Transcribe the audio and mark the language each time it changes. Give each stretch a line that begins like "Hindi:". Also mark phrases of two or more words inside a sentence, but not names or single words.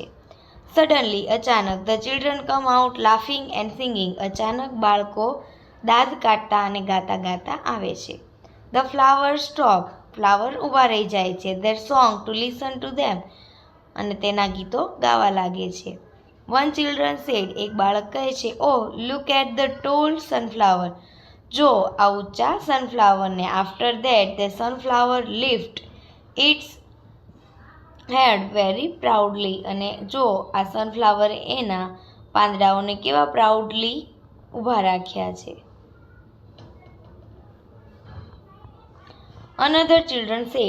English: Suddenly. અચાનક. The children come out laughing and singing.
Gujarati: અચાનક બાળકો દાંત કાઢતા અને ગાતા ગાતા આવે છે.
English: The flowers stop.
Gujarati: ફ્લાવર ઊભા રહી જાય છે.
English: Their song to listen to them.
Gujarati: અને તેના ગીતો ગાવા લાગે છે.
English: One children said.
Gujarati: એક બાળક કહે છે
English: Oh, look at the tall sunflower.
Gujarati: જો આ ઊંચા સનફ્લાવરને.
English: after that the sunflower lift its head very proudly.
Gujarati: અને જો આ સનફ્લાવરે એના પાંદડાઓને કેવા પ્રાઉડલી ઊભા રાખ્યા છે.
English: another children said.